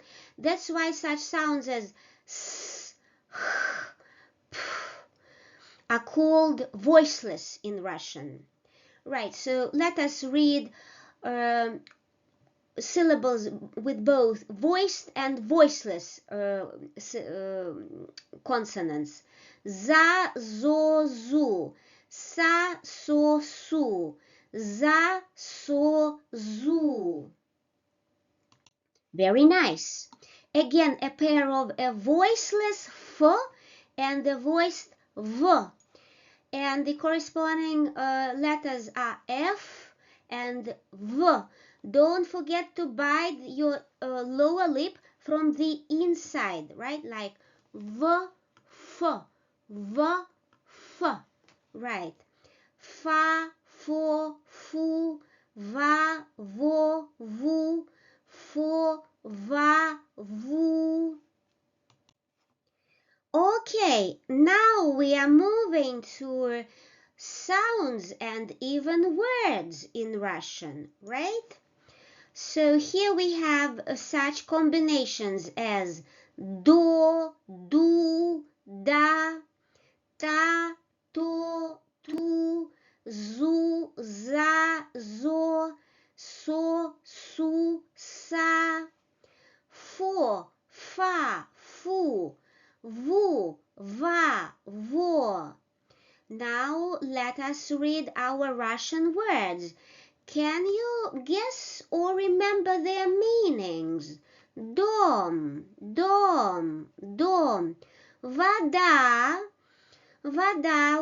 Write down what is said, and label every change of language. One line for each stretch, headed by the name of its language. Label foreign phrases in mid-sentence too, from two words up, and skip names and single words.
English: That's why such sounds as S, H, P are called voiceless in Russian. Right, so let us read syllables with both voiced and voiceless consonants.
Russian: За, зо, зу, са, со, су, за, со, зу.
English: Very nice. Again, a pair of a voiceless F and a voiced V. And the corresponding letters are F and V. Don't forget to bite your lower lip from the inside, right? Like V, F, V, F, right?
Russian: Фа, фо, фу, ва, во, ву, фо, ва, ву.
English: Okay, now we are moving to sounds and even words in Russian, right? So here we have such combinations as do,
Russian: ду, да, та, то, ту, зу, за, зо, со, су, са, фо, фа, фу, ву, ва, во.
English: Now let us read our Russian words. Can you guess or remember their meanings?
Russian: Дом, дом, дом. Вода, вода.